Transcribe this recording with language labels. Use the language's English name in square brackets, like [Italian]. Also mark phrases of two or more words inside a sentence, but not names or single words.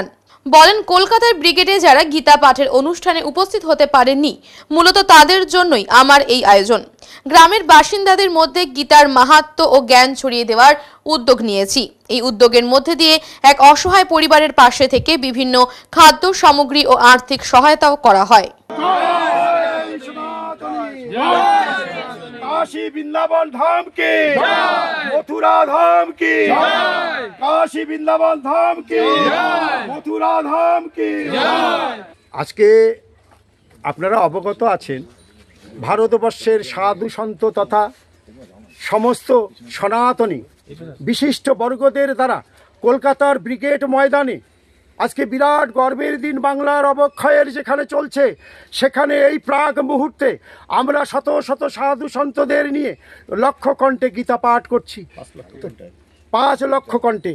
[Bangla] বলেন, কলকাতার ব্রিগেডে যারা গীতা পাঠের অনুষ্ঠানে উপস্থিত হতে পারেননি, মূলত তাদের জন্যই আমার এই আয়োজন। গ্রামের বাসিন্দাদের মধ্যে গীতার মাহাত্ম্য ও জ্ঞান ছড়িয়ে দেওয়ার উদ্যোগ নিয়েছি। এই উদ্যোগের মধ্যে দিয়ে এক অসহায় পরিবারের পাশে থেকে বিভিন্ন খাদ্য সামগ্রী ও আর্থিক সহায়তাও করা হয়। [Hindi] काशी वृंदावन धाम की, मथुरा धाम की, काशी वृंदावन धाम की, मथुरा धाम की। [Bangla] আজকে আপনারা অবগত আছেন, ভারতবর্ষের সাধু সন্ত তথা সমস্ত সনাতনী বিশিষ্ট বর্গদের দ্বারা কলকাতার ব্রিগেড ময়দানে আজকে বিরাট গর্বের দিন বাংলার অবক্ষয়ের যেখানে চলছে, সেখানে এই প্রাক মুহূর্তে আমরা শত শত সাধু সন্তদের নিয়ে লক্ষ কণ্ঠে গীতা পাঠ করছি, 5 লক্ষ কণ্ঠে।